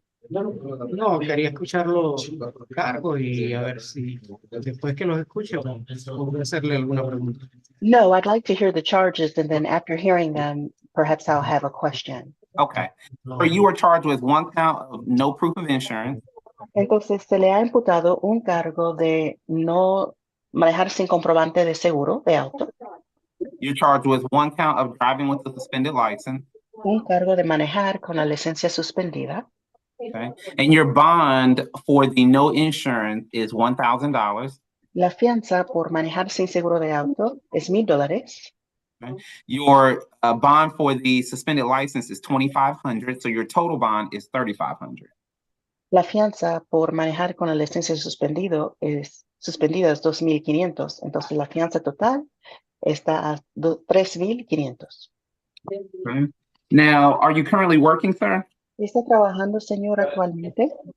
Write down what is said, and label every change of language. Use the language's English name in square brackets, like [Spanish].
[Spanish] No, quería escucharlo cargo y a ver si después que los escuche puedo hacerle alguna pregunta. [English] No, I'd like to hear the charges, and then after hearing them, perhaps I'll have a question. Okay. So you were charged with one count of no proof of insurance. [Spanish] Entonces, se le ha imputado un cargo de no manejar sin comprobante de seguro de auto, [English] You're charged with one count of driving with a suspended license. [Spanish] un cargo de manejar con la licencia suspendida, [English] Okay. And your bond for the no insurance is $1,000. [Spanish] la fianza por manejar sin seguro de auto es $1,000, [English] Your bond for the suspended license is $2,500. So your total bond is $3,500. [Spanish] la fianza por manejar con la licencia suspendida es $2,500, entonces la fianza total está a $3,500. [English] Okay. Now, are you currently working, sir? [Spanish] ¿Está trabajando, señor, actualmente?